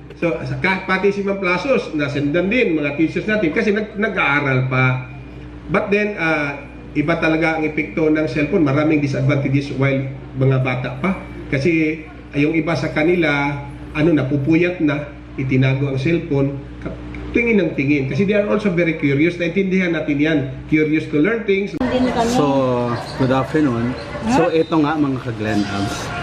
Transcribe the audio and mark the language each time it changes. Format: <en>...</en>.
<tl>So, pati si Ma'am Plasos, nasendan din mga teachers natin kasi nag-aaral pa.</tl> <en>But then,</en> <tl>iba talaga ang epekto ng cellphone. Maraming disadvantages while mga bata pa. Kasi yung iba sa kanila, napupuyat na, itinago ang cellphone, tingin ng tingin. Kasi</tl> <en>they are also very curious.</en> <tl>Naintindihan natin yan.</tl> <en>Curious to learn things. So, good afternoon.</en> <tl>So, ito nga mga ka-Glen Abs.</tl>